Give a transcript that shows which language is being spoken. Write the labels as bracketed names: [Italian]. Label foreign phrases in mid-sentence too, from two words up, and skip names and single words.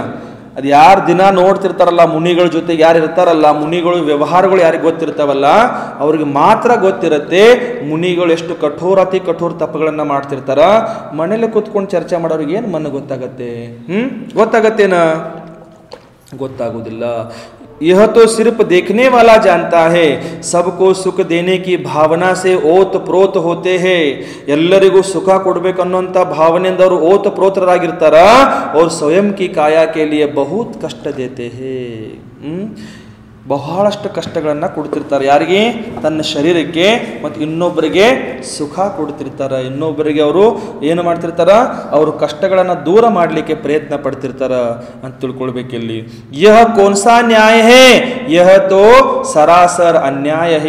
[Kannada] ಅದು ಯಾರು ದಿನ ನೋಡ್ತಿರ್ತಾರಲ್ಲ, ಮುನಿಗಳ ಜೊತೆಗೆ ಯಾರು ಇರ್ತಾರಲ್ಲ, ಮುನಿಗಳು ವ್ಯವಹಾರಗಳು ಯಾರಿಗೆ ಗೊತ್ತಿರ್ತಾವಲ್ಲ ಅವ್ರಿಗೆ ಮಾತ್ರ ಗೊತ್ತಿರುತ್ತೆ ಮುನಿಗಳು ಎಷ್ಟು ಕಠೋರತಿ ಕಠೋರ ತಪ್ಪುಗಳನ್ನ ಮಾಡ್ತಿರ್ತಾರ. ಮನೇಲಿ ಕೂತ್ಕೊಂಡು ಚರ್ಚೆ ಮಾಡೋರಿಗೆ ಏನು ಮನ ಗೊತ್ತಾಗತ್ತೆ? ಗೊತ್ತಾಗತ್ತೇನ? ಗೊತ್ತಾಗುವುದಿಲ್ಲ. [Hindi] यह तो सिर्फ देखने वाला जानता है, सबको सुख देने की भावना से ओत प्रोत होते हैं. [Kannada] ಎಲ್ಲರಿಗೂ ಸುಖ ಕೊಡಬೇಕನ್ನುವಂತ ಭಾವನೆಯಿಂದ ಅವರು ಓತ ಪ್ರೋತರಾಗಿರ್ತಾರ. [Hindi] और स्वयं की काया के लिए बहुत कष्ट देते हैं. [Kannada] ಬಹಳಷ್ಟು ಕಷ್ಟಗಳನ್ನ ಕೊಡ್ತಿರ್ತಾರೆ. ಯಾರಿಗೆ? ತನ್ನ ಶರೀರಕ್ಕೆ ಮತ್ತು ಇನ್ನೊಬ್ಬರಿಗೆ ಸುಖ ಕೊಡ್ತಿರ್ತಾರ. ಇನ್ನೊಬ್ಬರಿಗೆ ಅವರು ಏನು ಮಾಡ್ತಿರ್ತಾರ, ಅವರು ಕಷ್ಟಗಳನ್ನ ದೂರ ಮಾಡಲಿಕ್ಕೆ ಪ್ರಯತ್ನ ಪಡ್ತಿರ್ತಾರ ಅಂತ ತಿಳ್ಕೊಳ್ಬೇಕಿಲ್ಲಿ. [Hindi] यह कौनसा न्याय है, यह तो सरासर अन्याय है.